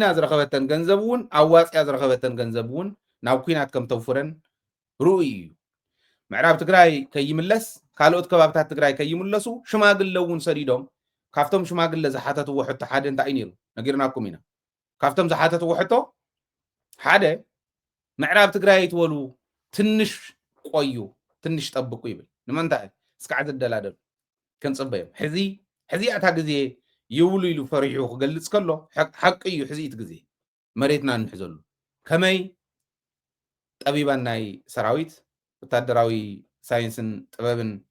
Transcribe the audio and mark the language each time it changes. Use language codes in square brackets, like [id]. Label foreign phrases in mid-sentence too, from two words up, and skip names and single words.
[ti] ዝረኸበተን ገንዘብ እውን ኣዋፅያ ዝረኸበተን ገንዘብ እውን ናብ ኩናት ከም ተውፍረን ርኡይ እዩ ምዕራብ ትግራይ ከይምለስ ካልኦት ከባብታት ትግራይ ከይምለሱ ሽማግለ እውን ሰዲዶም ካብቶም ሽማግለ ዝሓተትዎ ሕቶ ሓደ እንታይ ነይሩ ነጊርናኩም ኢና ካብቶም ዝሓተትዎ ሕቶ ሓደ ምዕራብ ትግራይ ትበሉ [am] ትንሽ ቆዩ ትንሽ ጠብቁ [ti] ይብል ንምንታይ እስካዕ ዝደላደሉ ክንፅበዮም ሕዚ ኣታ ግዜ ይብሉ ኢሉ ፈሪሑ ክገልፅ ከሎ ሓቂ እዩ ሕዚ እቲ ግዜ መሬትና እንሕዘሉ ከመይ ጠቢባን ናይ ሰራዊት ወታደራዊ ሳይንስን ጥበብን